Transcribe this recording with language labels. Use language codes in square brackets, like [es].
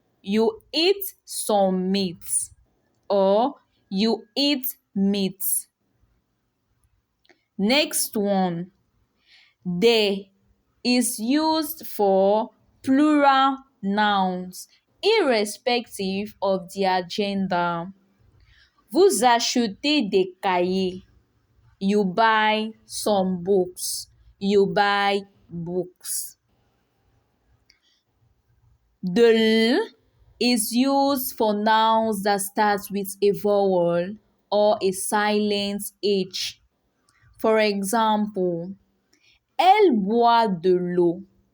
[en] You eat some meat. Or you eat meat. Next one, des is used for plural nouns, irrespective of their gender. [fr] Vous achetez des cahiers. [en] You buy some books. You buy books. De l is used for nouns that start with a vowel or a silent H. For example, [fr] elle boit de l'eau.